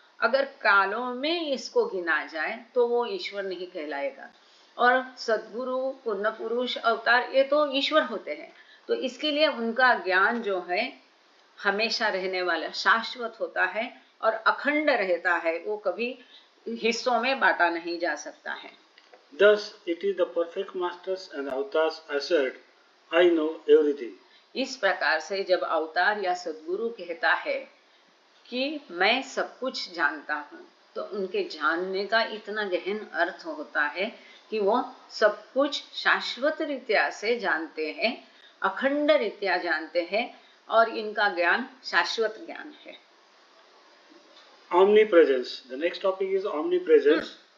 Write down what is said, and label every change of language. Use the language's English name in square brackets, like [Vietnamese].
[Hindi] अगर कालों में इसको गिना जाए तो वो ईश्वर नहीं कहलाएगा। और सद्गुरु, पूर्ण पुरुष, अवतार, ये तो ईश्वर होते हैं, तो इसके लिए उनका ज्ञान जो है हमेशा रहने वाला, शाश्वत होता है और अखंड रहता है, वो कभी हिस्सों में बांटा नहीं जा सकता है। [English] Thus, it is the perfect masters and avatars assert, I know everything. [Hindi] इस प्रकार से जब अवतार या सद्गुरु कहता है कि मैं सब कुछ जानता हूँ, तो उनके जानने का इतना गहन अर्थ होता है कि वो सब कुछ शाश्वत रीत्या से जानते हैं, अखंड रीत्या जानते हैं, और इनका ज्ञान शाश्वत ज्ञान है। [English] Omnipresence. The next topic is omnipresence.